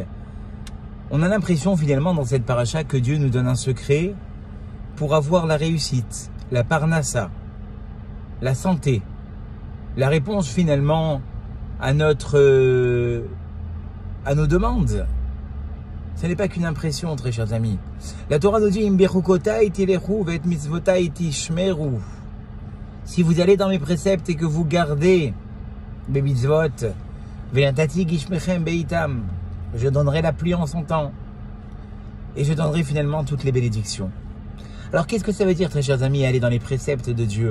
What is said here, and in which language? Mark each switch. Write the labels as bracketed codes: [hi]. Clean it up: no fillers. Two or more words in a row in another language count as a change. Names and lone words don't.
[fr] On a l'impression finalement dans cette paracha que Dieu nous donne un secret pour avoir la réussite, la parnassa, la santé, la réponse finalement à nos demandes. Ce n'est pas qu'une impression, très chers amis. La Torah nous dit [he] אם בחקתי תלכו ואת מצותי תשמרו. [fr] Si vous allez dans mes préceptes et que vous gardez mes mitzvot, [he] ונתתי גשמיכם בעתם, [fr] je donnerai la pluie en son temps et je donnerai finalement toutes les bénédictions. Alors qu'est-ce que ça veut dire, très chers amis, aller dans les préceptes de Dieu?